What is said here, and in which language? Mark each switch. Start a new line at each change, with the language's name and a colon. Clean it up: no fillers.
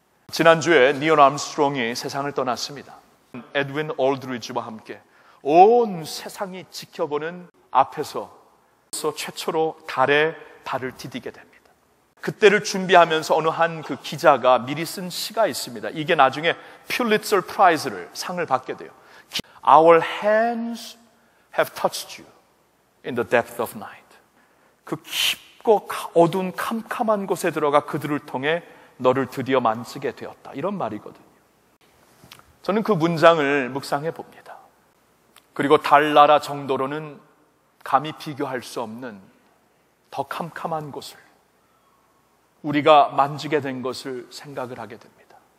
Korean: 지난주에 니온 암스트롱이 세상을 떠났습니다. 에드윈 올드리지와 함께 온 세상이 지켜보는 앞에서 최초로 달에 발을 디디게 됩니다. 그때를 준비하면서 어느 한 그 기자가 미리 쓴 시가 있습니다. 이게 나중에 퓰리처 프라이즈를 상을 받게 돼요.
English: Our hands have touched you in the depth of night.
Korean: 그 깊고 어두운 캄캄한 곳에 들어가 그들을 통해 너를 드디어 만지게 되었다. 이런 말이거든요. 저는 그 문장을 묵상해 봅니다. 그리고 달나라 정도로는 감히 비교할 수 없는 더 캄캄한 곳을 우리가 만지게 된 것을 생각을 하게 됩니다.